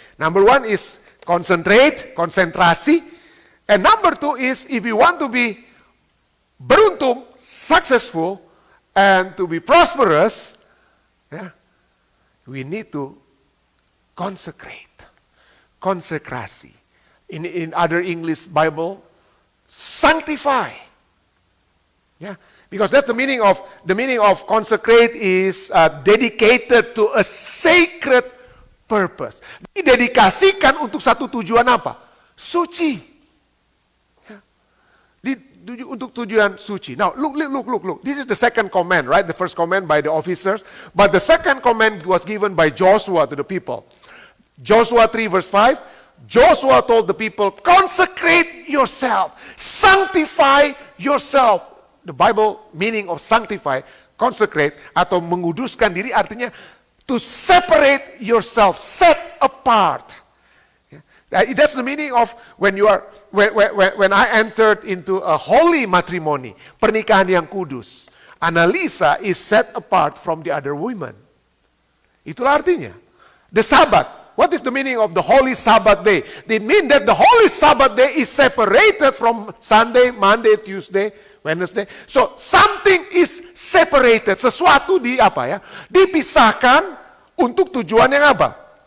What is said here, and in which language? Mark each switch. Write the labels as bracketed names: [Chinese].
[English] Number one is concentrate, konsentrasi. And number two is, if you want to be beruntung, successful, and to be prosperous, yeah, we need to consecrate. Konsekrasi. In other English Bible, sanctify. Yeah, because that's the meaning of consecrate is dedicated to a sacred purpose. [Indonesian] Didedikasikan untuk satu tujuan apa? Suci. Untuk tujuan suci. [English] Now, look. This is the second command, right? The first command by the officers. But the second command was given by Joshua to the people. Joshua 3 verse 5. Joshua told the people, consecrate yourself. Sanctify yourself. The Bible meaning of sanctify, consecrate, [Indonesian] atau menguduskan diri artinya [English] to separate yourself, set apart. That's the meaning of when I entered into a holy matrimony, [Indonesian] pernikahan yang kudus. [English] Annalisa is set apart from the other women. [Indonesian] Itulah artinya. [English] The Sabbath. What is the meaning of the Holy Sabbath day? It means that the Holy Sabbath day is separated from Sunday, Monday, Tuesday, Wednesday. So something is separated. [Indonesian] Sesuatu dipisahkan untuk tujuan yang apa?